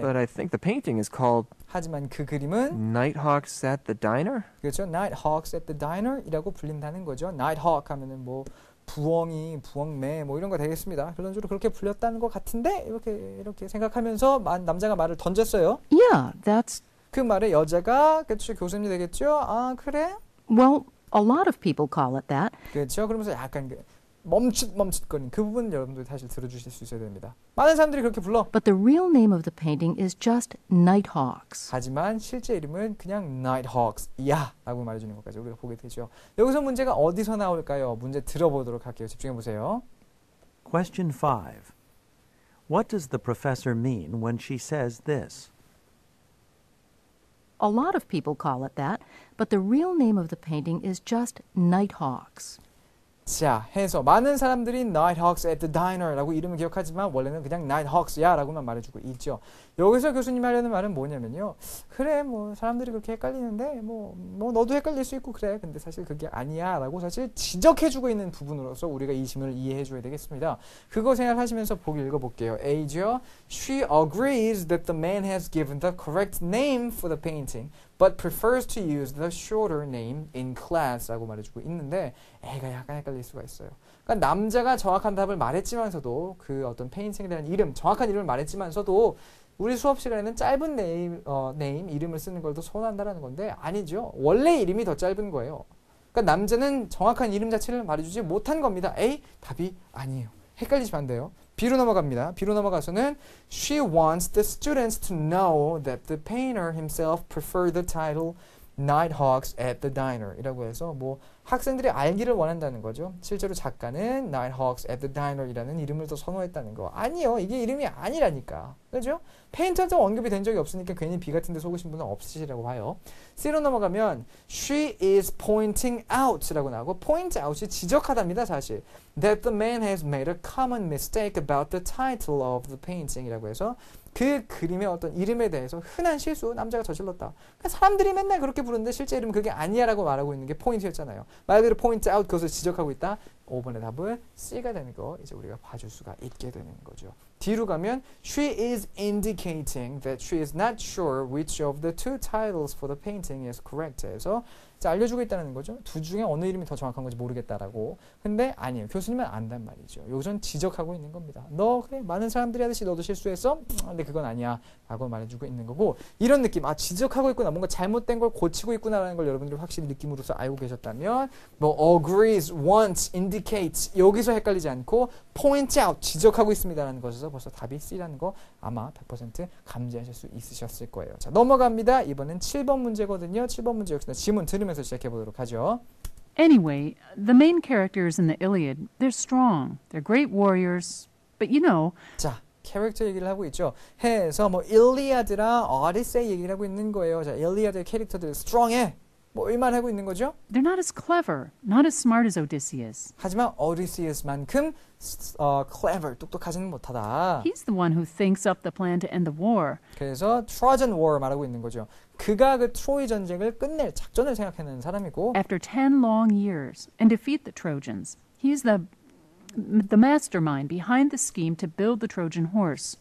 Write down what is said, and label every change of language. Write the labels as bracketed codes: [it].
[en] but I think the painting is called [ko] 하지만 그 그림은 [en] Nighthawks at the Diner. [ko] 그렇죠? Nighthawks at the Diner이라고 불린다는 거죠. Nighthawk 하면은 뭐 부엉이, 부엉매 뭐 이런 거 되겠습니다. 결론적으로 그렇게 불렸다는 것 같은데 이렇게 생각하면서 남자가 말을 던졌어요. [en] Yeah, that's, [ko] 그 말에 여자가 그렇죠? 교수님이 되겠죠? 아, 그래? [en] well, a lot of people call it that. [ko] 그렇죠? 그러면서 약간 그 멈칫거리는 그 부분 여러분들 사실 들어주실 수 있어야 됩니다. 많은 사람들이 그렇게 불러. [en] But the real name of the painting is just Nighthawks. [ko] 하지만 실제 이름은 그냥 Nighthawks야 라고 말해주는 것까지 우리가 보게 되죠. 여기서 문제가 어디서 나올까요? 문제 들어보도록 할게요. 집중해 보세요. [en] Question 5. What does the professor mean when she says this? A lot of people call it that, but the real name of the painting is just Nighthawks. [ko] 자, 해서 많은 사람들이 Nighthawks at the Diner 라고 이름을 기억하지만 원래는 그냥 Nighthawks야 라고만 말해주고 있죠. 여기서 교수님이 하려는 말은 뭐냐면요. 그래, 뭐 사람들이 그렇게 헷갈리는데 뭐 너도 헷갈릴 수 있고 그래. 근데 사실 그게 아니야 라고 사실 지적해주고 있는 부분으로서 우리가 이 질문을 이해해줘야 되겠습니다. 그거 생각하시면서 보기 읽어볼게요. A죠. [en] She agrees that the man has given the correct name for the painting, but prefers to use the shorter name in class [ko] 라고 말해주고 있는데 A가 약간 헷갈릴 수가 있어요. 그러니까 남자가 정확한 답을 말했지만서도 그 어떤 페인팅에 대한 이름, 정확한 이름을 말했지만서도 우리 수업 시간에는 짧은 네임, 이름을 쓰는 걸 더 선호한다라는 건데 아니죠. 원래 이름이 더 짧은 거예요. 그러니까 남자는 정확한 이름 자체를 말해주지 못한 겁니다. A, 답이 아니에요. 헷갈리시면 안 돼요. B로 넘어갑니다. B로 넘어가서는 [en] She wants the students to know that the painter himself preferred the title Nighthawks at the Diner [ko] 이라고 해서 뭐 학생들이 알기를 원한다는 거죠. 실제로 작가는 Nighthawks at the Diner 이라는 이름을 더 선호했다는 거. 아니요. 이게 이름이 아니라니까. 그죠? 페인터도 언급이 된 적이 없으니까 괜히 B 같은 데 속으신 분은 없으시라고 봐요. C로 넘어가면 [en] She is pointing out [ko] 라고 나오고 point out이 지적하답니다. 사실. [en] That the man has made a common mistake about the title of the painting [ko] 이라고 해서 그 그림의 어떤 이름에 대해서 흔한 실수 남자가 저질렀다. 그러니까 사람들이 맨날 그렇게 부르는데 실제 이름은 그게 아니야 라고 말하고 있는 게 포인트였잖아요. 말 그대로 point out 그것을 지적하고 있다. 5번의 답은 C가 되는 거 이제 우리가 봐줄 수가 있게 되는 거죠. 뒤로 가면 [en] She is indicating that she is not sure which of the two titles for the painting is correct [ko] 해서 알려주고 있다는 거죠. 둘 중에 어느 이름이 더 정확한 건지 모르겠다라고. 근데 아니에요. 교수님은 안단 말이죠. 여기선 지적하고 있는 겁니다. 너 그래 많은 사람들이 하듯이 너도 실수했어? 근데 그건 아니야 라고 말해주고 있는 거고 이런 느낌 지적하고 있구나 뭔가 잘못된 걸 고치고 있구나라는 걸 여러분들이 확실히 느낌으로서 알고 계셨다면 뭐 agrees, wants, indicates 여기서 헷갈리지 않고 point out 지적하고 있습니다라는 것에서 벌써 답이 C라는 거 아마 100% 감지하실 수 있으셨을 거예요. 자 넘어갑니다. 이번엔 7번 문제거든요. 7번 문제 역시나 지문 들으면서 시작해 보도록 하죠. [en] Anyway, the main characters in the Iliad, they're strong. They're great warriors. But you know, [ko] 자, 캐릭터 얘기를 하고 있죠. 해서 뭐 일리아드랑 오디세이 얘기를 하고 있는 거예요. 자, 일리아드의 캐릭터들 strong해. 뭐 이 말 하고 있는 거죠? [en] they're not as clever, not as smart as Odysseus. [ko] 하지만 오디시우스만큼 clever, 똑똑하지는 못하다. [en] He's the one who thinks up the plan to end the war. [ko] 그래서 Trojan War 말하고 있는 거죠. 그가 그 트로이 전쟁을 끝낼 작전을 생각해낸 사람이고 [en] After 10 long years and defeat the Trojans. He's the mastermind behind the scheme to build the Trojan horse.